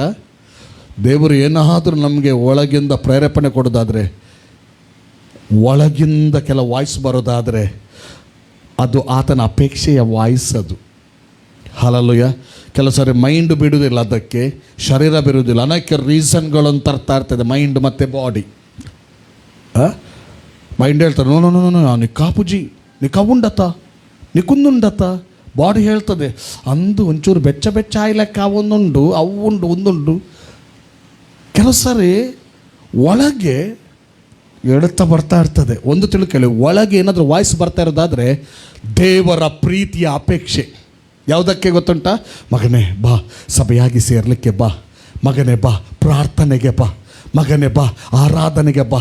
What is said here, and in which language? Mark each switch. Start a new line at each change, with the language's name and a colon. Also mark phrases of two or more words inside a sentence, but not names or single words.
Kannada: ದೇವರು ಏನಾದರೂ ನಮಗೆ ಒಳಗಿಂದ ಪ್ರೇರೇಪಣೆ ಕೊಡೋದಾದರೆ, ಒಳಗಿಂದ ಕೆಲ ವಾಯ್ಸ್ ಬರೋದಾದರೆ ಅದು ಆತನ ಅಪೇಕ್ಷೆಯ ವಾಯ್ಸ್. ಅದು ಹಲಲುಯ. ಕೆಲವು ಸಾರಿ ಮೈಂಡ್ ಬಿಡುವುದಿಲ್ಲ, ಅದಕ್ಕೆ ಶರೀರ ಬಿಡುವುದಿಲ್ಲ, ಅನೇಕ ರೀಸನ್ಗಳನ್ನು ತರ್ತಾ ಇರ್ತದೆ ಮೈಂಡ್ ಮತ್ತು ಬಾಡಿ. ಮೈಂಡ್ ಹೇಳ್ತಾರೆ
English: no no no no
Tulu: ನಿ ಕಾಪುಜಿ ನಿ ಕವುಂಡತ ನಿ ಕುಂದುಂಡತ.
Kannada: ಬಾಡಿ ಹೇಳ್ತದೆ
Tulu: ಅಂದು ಒಂಚೂರು ಬೆಚ್ಚ ಬೆಚ್ಚ ಆಯ್ಲಕ್ಕ ಒಂದುಂಡು ಅವುಂಡು ಒಂದುಂಡು.
Kannada: ಕೆಲವು ಸಾರಿ ಒಳಗೆ ಎಳುತ್ತಾ ಬರ್ತಾ ಇರ್ತದೆ. ಒಂದು ತಿಳ್ಕೊಳ್ಳಿ, ಒಳಗೆ ಏನಾದರೂ ವಾಯ್ಸ್ ಬರ್ತಾ ಇರೋದಾದರೆ ದೇವರ ಪ್ರೀತಿಯ ಅಪೇಕ್ಷೆ. ಯಾವುದಕ್ಕೆ ಗೊತ್ತುಂಟ? ಮಗನೇ ಬಾ, ಸಭೆಯಾಗಿ ಸೇರಲಿಕ್ಕೆ ಬಾ, ಮಗನೇ ಬಾ, ಪ್ರಾರ್ಥನೆಗೆ ಬಾ, ಮಗನೇ ಬಾ, ಆರಾಧನೆಗೆ ಬಾ.